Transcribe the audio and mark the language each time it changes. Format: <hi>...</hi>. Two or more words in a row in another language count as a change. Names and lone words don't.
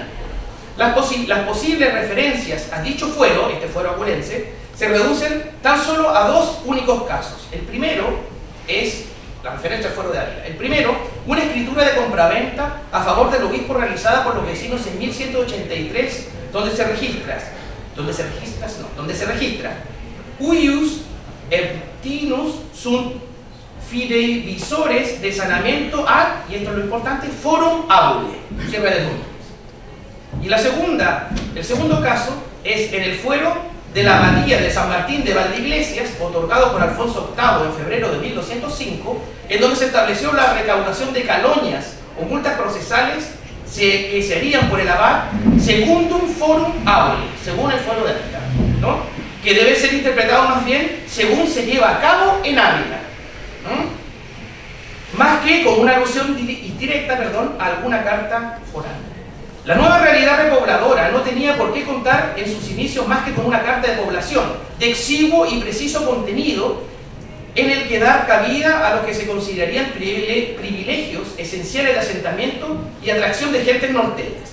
<es>Las posibles referencias a dicho fuero, este fuero apulense, se reducen tan solo a dos únicos casos. El primero es la referencia al fuero de Ávila. El primero, una escritura de compraventa a favor del obispo realizada por los vecinos en 1183, donde se registra</es> <la>Huius Eptinus sunt fideivisores de sanamiento ad,</la> <es>y esto es lo importante,</es> <la>forum abule,</la> <es>cierre de números. Y el segundo caso es en el fuero de la abadía de San Martín de Valdeiglesias, otorgado por Alfonso VIII en febrero de 1205, en donde se estableció la recaudación de caloñas o multas procesales que se harían por el abad</es> <la>secundum forum abole,</la> <es>según el fuero de Ávila, ¿no?, que debe ser interpretado más bien según se lleva a cabo en Ávila, más que como una alusión directa, a alguna carta foral. La nueva realidad repobladora no tenía por qué contar en sus inicios más que con una carta de población, de exiguo y preciso contenido, en el que dar cabida a lo que se considerarían privilegios esenciales de asentamiento y atracción de gentes norteñas.</es>